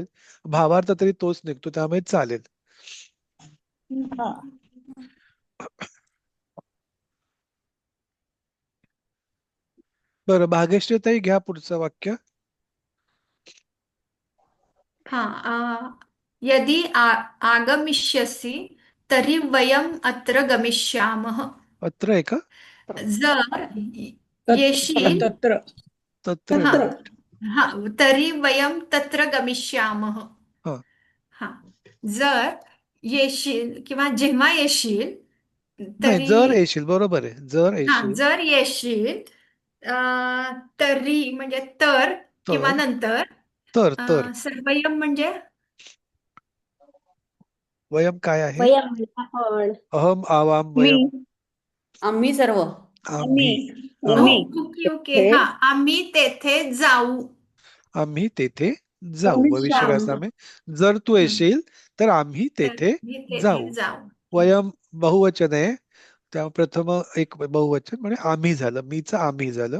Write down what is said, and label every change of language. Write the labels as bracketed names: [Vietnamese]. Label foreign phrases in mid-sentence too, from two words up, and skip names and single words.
[Marathi] भावार्थ तरी तोच निघतो, त्यामुळे चालेल. हा. बरं, भाग्यश्री ताई घ्या पुढचं वाक्य. हा, [Sanskrit] यदि आगमिष्यसि तर्हि वयम् अत्र गमिष्यामः. [Marathi] अत्र आहे का? जर येशील. तत्र. तत्र हा, आहे. हा, [Sanskrit] तर्हि वयम् तत्र गमिष्यामः. [Marathi] हा, हा, जर येशील किंवा जेव्हा येशील नाही, जर तरी. येशील, बरोबर आहे. जर हा, येशील जर येशील तरी म्हणजे तर किंवा तर. नंतर. तर वयम म्हणजे वयम काय आहे? वयम आपण. [Sanskrit] अहम आवाम [Marathi] मी. वयम. आम्ही सर्व. आम्ही. हा, [English] OK OK. [Marathi] हा, आम्ही तेथे जाऊ. आम्ही तेथे जाऊ, भविष्यकाळामध्ये. जर तू येशील तर आम्ही तर तेथे मी तेथे जाऊ. जाऊ. वयम बहुवचन आहे, त्या प्रथम एक बहुवचन म्हणजे आम्ही झालं, मीच आम्ही झालं.